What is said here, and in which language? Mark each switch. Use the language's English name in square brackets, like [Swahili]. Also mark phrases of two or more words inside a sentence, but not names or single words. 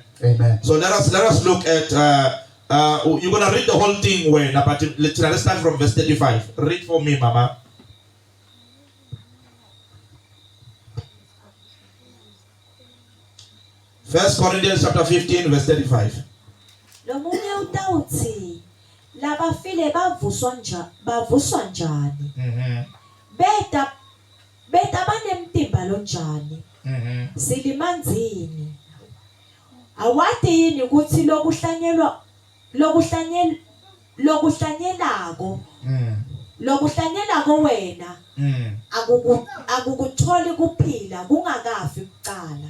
[English] Amen. So let us look at you're gonna read the whole thing when let's start from verse 35. Read for me, Mama. First Corinthians chapter 15 verse 35. [Swati] Lomunye utawuthi labafile bavuswa njani. Beta banemtimba lonjani. Silimanzini. Awati yini ukuthi lokuhlanyelako wena akukutholi kuphila kungakafi kuqala.